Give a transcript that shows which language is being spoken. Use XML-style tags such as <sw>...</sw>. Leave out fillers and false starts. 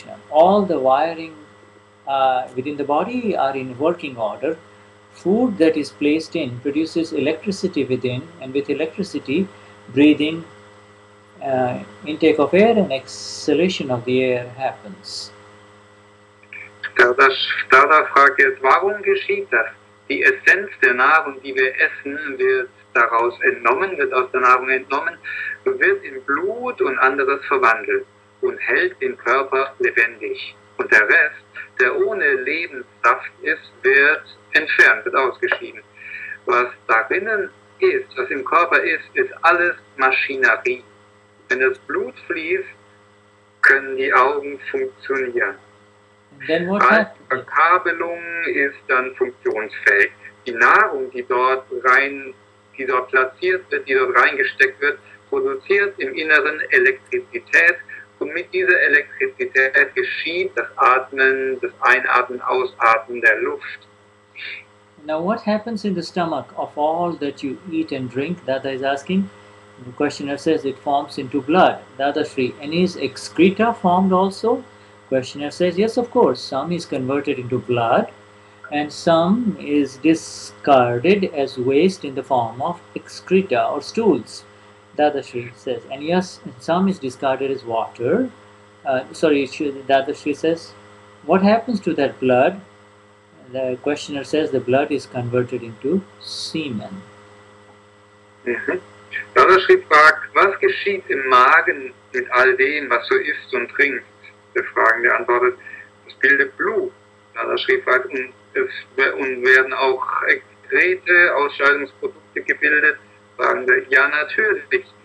<en>All the wiring within the body are in working order. Food that is placed in produces electricity within, and with electricity, breathing, intake of air and exhalation of the air happens.</en> <de>Dada fragt jetzt, warum geschieht das? Die Essenz der Nahrung, die wir essen, wird daraus entnommen, wird aus der Nahrung entnommen, wird in Blut und anderes verwandelt und hält den Körper lebendig. Und der Rest, der ohne Lebenssaft ist, wird entfernt, wird ausgeschieden. Was darin ist, was im Körper ist alles Maschinerie. Wenn das Blut fließt, können die Augen funktionieren. Die Verkabelung ist dann funktionsfähig. Die Nahrung, die dort platziert wird, die dort reingesteckt wird, produziert im Inneren Elektrizität und mit dieser Elektrizität geschieht das Atmen, das Einatmen, Ausatmen der Luft.</de> <en>Now what happens in the stomach of all that you eat and drink? Dada is asking. The questioner says it forms into blood. Dadashri, and is excreta formed also? Questioner says, yes, of course. Some is converted into blood and some is discarded as waste in the form of excreta or stools. Dadashri says, and yes, some is discarded as water. Dadashri says, what happens to that blood? The questioner says the blood is converted into semen.</en> <de>Dadashri fragt, was geschieht im Magen mit all dem, was du isst und trinkst? Der Fragende antwortet, es bildet Blut. Dadashri fragt, und werden auch Exkrete, Ausscheidungsprodukte gebildet? Fragende, ja natürlich.</de>